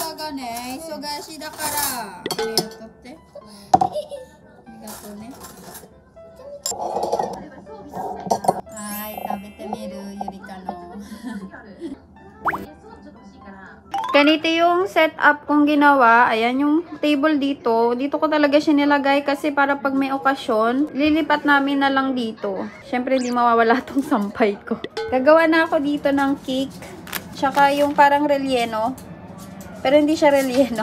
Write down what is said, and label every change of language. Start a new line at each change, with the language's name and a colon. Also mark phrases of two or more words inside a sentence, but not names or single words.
Japanese: はね、忙しいだから。ありがとうって。ありがとうね。はい、食べてみる、ゆりかの。
Filipino: Ganito yung setup kong ginawa. Ayan yung table dito. Dito ko talaga siya nilagay kasi para pag may okasyon, lilipat namin na lang dito. Siyempre, hindi mawawala tong sampay ko. Gagawa na ako dito ng cake. Tsaka yung parang relleno. Pero hindi siya relleno.